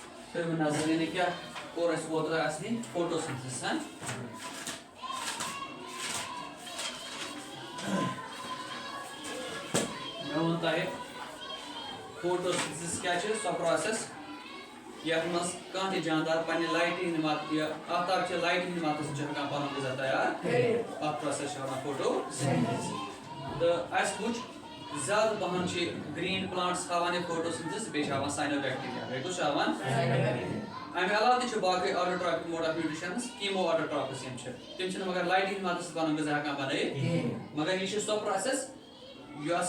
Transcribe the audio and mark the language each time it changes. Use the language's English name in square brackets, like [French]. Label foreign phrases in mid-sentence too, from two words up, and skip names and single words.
[Kashmiri] نظر کیا اور اوتر اصلی فوٹوسنتھسس میں ون تہ فوٹوسنتھسس کیا سو پروسیس یتھ مز کانٛہہ تہِ جاندار پننہِ لائٹہِ ہٕنٛدِ مدد یا آفتاب چہِ لائٹہِ ہٕنٛدِ مدد سۭتۍ چھُ ہٮ۪کان پنُن غذا تیار کٔرِتھ اتھ پروسیس چھِ ونان فوٹوسنتھسس تہٕ اسہِ وٕچھ زیادٕ پہن چھِ [English] green plants [Kashmiri] ہاوان یہ فوٹوسنتھسس بیٚیہِ چھِ ہاوان ساینوبیکٹیریا بیٚیہِ کُس چھُ ہاوان امہِ علاوٕ تہِ چھِ باقٕے [English] autotrophic mode of nutritions chemo autotrophs [Kashmiri] یِم چھِ تِم چھِنہٕ مگر لائٹہِ ہٕنٛدِ مدد سۭتۍ پنُن غذا ہٮ۪کان بنٲیِتھ مگر یہِ چھِ سۄ پروسیس یۄس